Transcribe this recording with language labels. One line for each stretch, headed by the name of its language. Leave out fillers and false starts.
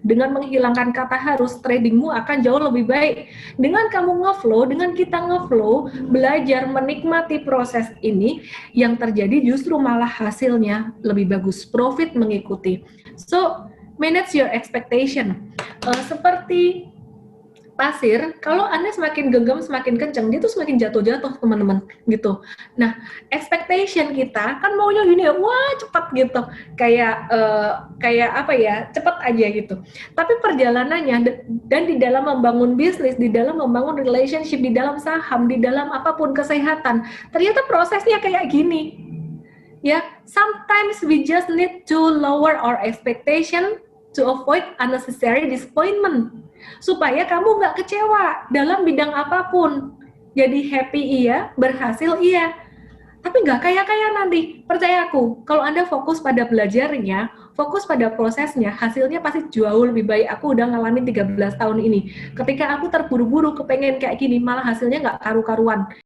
Indonesian: Dengan menghilangkan kata harus, tradingmu akan jauh lebih baik. Dengan kamu ngeflow, dengan kita ngeflow, belajar menikmati proses ini, yang terjadi justru malah hasilnya lebih bagus. Profit mengikuti.
English: So, manage your expectation.
Indonesian: Seperti pasir, kalau Anda semakin genggam, semakin kencang, dia tuh semakin jatuh-jatuh, teman-teman, gitu. Nah, expectation kita kan maunya gini ya, wah cepat gitu, kayak apa ya, cepat aja gitu. Tapi perjalanannya dan di dalam membangun bisnis, di dalam membangun relationship, di dalam saham, di dalam apapun kesehatan, ternyata prosesnya kayak gini.
English: Ya, sometimes we just need to lower our expectation to avoid unnecessary disappointment.
Indonesian: Supaya kamu nggak kecewa dalam bidang apapun. Jadi happy iya, berhasil iya. Tapi nggak kaya-kaya nanti. Percaya aku, kalau Anda fokus pada belajarnya, fokus pada prosesnya, hasilnya pasti jauh lebih baik. Aku udah ngalamin 13 tahun ini. Ketika aku terburu-buru kepengen kayak gini, malah hasilnya nggak karu-karuan.